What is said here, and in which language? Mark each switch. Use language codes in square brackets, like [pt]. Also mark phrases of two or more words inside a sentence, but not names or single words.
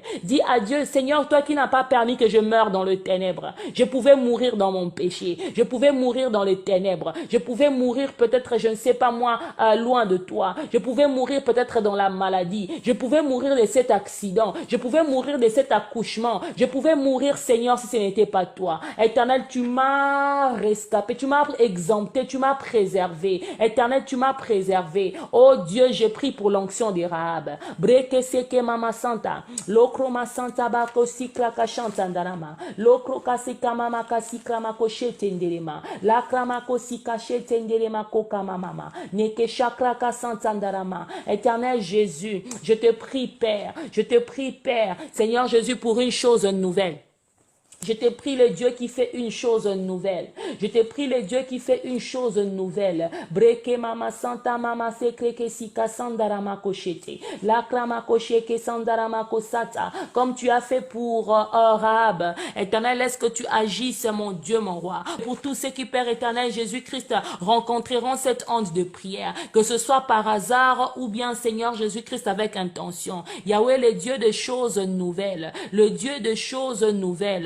[fr] Dis à Dieu, Seigneur, toi qui n'as pas permis que je meure dans le ténèbre, je pouvais mourir dans mon péché, je pouvais mourir dans les ténèbres, je pouvais mourir peut-être, je ne sais pas moi, loin de toi, je pouvais mourir peut-être dans la maladie, je pouvais mourir de cet accident, je pouvais mourir de cet accouchement, je pouvais mourir, Seigneur, si ce n'était pas toi. Éternel, tu m'as rescapé, tu m'as exempté, tu m'as préservé. Éternel, tu m'as préservé. Oh Dieu, je prie pour l'onction des Rahab. Breke seke mama santa, lokro ma santa bako sikra kashanta ndarama, lokro kasika mama kasikra mako shetenderema, la kramako sika shetenderema koka mama, neke chakra kasanta ndarama. Éternel Jésus, je te prie Père, je te prie Père, Seigneur Jésus, pour une chose nouvelle. Je te prie le Dieu qui fait une chose nouvelle. Je te prie le Dieu qui fait une chose nouvelle. Breke mama santa mama sekreke sika sandarama koshete. La krama kosheke sandarama kosata. Comme tu as fait pour Rahab. Éternel, est-ce que tu agisses, mon Dieu, mon roi. Pour tous ceux qui, Père éternel, Jésus-Christ, rencontreront cette onde de prière. Que ce soit par hasard ou bien, Seigneur Jésus-Christ, avec intention. Yahweh, le Dieu de choses nouvelles. Le Dieu de choses nouvelles.